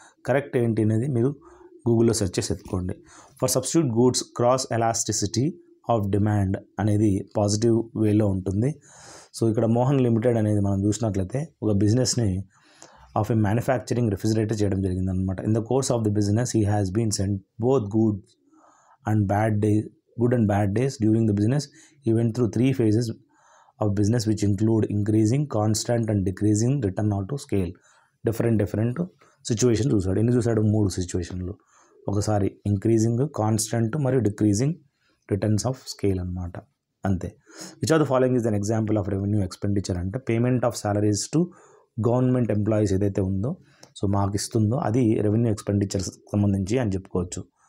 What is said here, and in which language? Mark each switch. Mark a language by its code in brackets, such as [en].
[te] Correct ఏంటి అనేది మీరు గూగుల్లో సెర్చ్ చేసి ఎత్తుకోండి. [en] for substitute goods cross elasticity of demand [te] అనేది పాజిటివ్ వేలో ఉంటుంది. సో ఇక్కడ మోహన్ లిమిటెడ్ అనేది మనం చూసినట్లయితే ఒక బిజినెస్ని [en] of a manufacturing refrigerator [te] చేయడం జరిగింది అనమాట. [en] In the course of the business he has been sent both good and bad days during the business. He went through 3 phases of business which include increasing, constant and decreasing return to scale. [te] Different situation చూసాడు. ఎన్ని చూసాడు? 3 సిచ్యువేషన్లు. ఒకసారి increasing, constant మరియు decreasing returns of scale అనమాట. అంతే. [en] which are the following is an example of revenue expenditure అంటే payment of salaries to government employees [te] ఏదైతే ఉందో, సో మాకు ఇస్తుందో అది రెవెన్యూ ఎక్స్పెండిచర్స్ సంబంధించి అని చెప్పుకోవచ్చు.